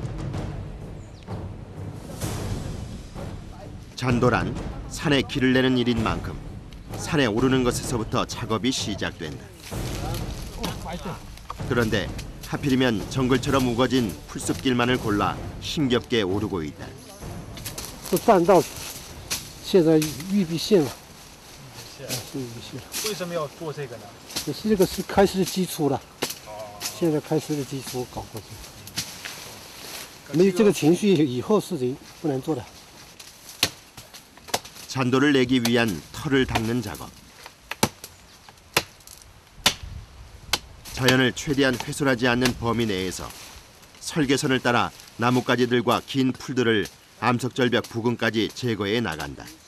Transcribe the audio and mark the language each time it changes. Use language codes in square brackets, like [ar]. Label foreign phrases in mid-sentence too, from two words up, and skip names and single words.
[ko] 잔도란 산에 길을 내는 일인 만큼 산에 오르는 것에서부터 작업이 시작된다. 그런데 하필이면 정글처럼 우거진 풀숲길만을 골라 힘겹게 오르고 있다. [zh] 这栈道现在预备线了，是预备线。为什么要做这个呢？这个是开始的基础了，现在开始的基础搞过去。没有这个程序，以后事情不能做的。 [ko] 잔도를 내기 위한 털을 닦는 작업. 자연을 최대한 훼손하지 않는 범위 내에서 설계선을 따라 나뭇가지들과 긴 풀들을 암석절벽 부근까지 제거해 나간다.